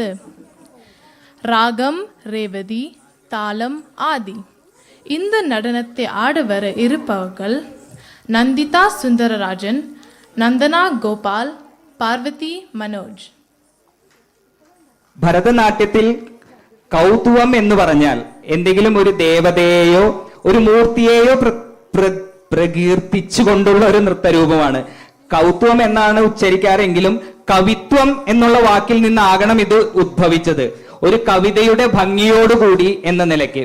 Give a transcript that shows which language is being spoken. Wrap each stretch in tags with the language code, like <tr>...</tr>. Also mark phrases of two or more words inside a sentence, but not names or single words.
<ta>ராகம் ரேவதி, தாளம் ஆதி. இந்த நடனத்தை ஆட வர இருப்பவர்கள் நந்திதா சுந்தரராஜன், நந்தனா கோபால், பார்வதி மனோஜ்.</ta> <ml>ഭരതനാട്യത്തിൽ കൗതുകം എന്ന് പറഞ്ഞാൽ എന്തെങ്കിലും ഒരു ദേവതയെയോ ഒരു മൂർത്തിയെയോ പ്രകീർത്തിച്ചുകൊണ്ടുള്ള ഒരു നൃത്തരൂപമാണ്. കൗതുകം എന്നാണ് ഉച്ചരിക്കാറെങ്കിലും കവിത്വം എന്നുള്ള വാക്കിൽ നിന്നാകണം ഇത് ഉദ്ഭവിച്ചത്, ഒരു കവിതയുടെ ഭംഗിയോടുകൂടി എന്ന നിലയ്ക്ക്.</ml>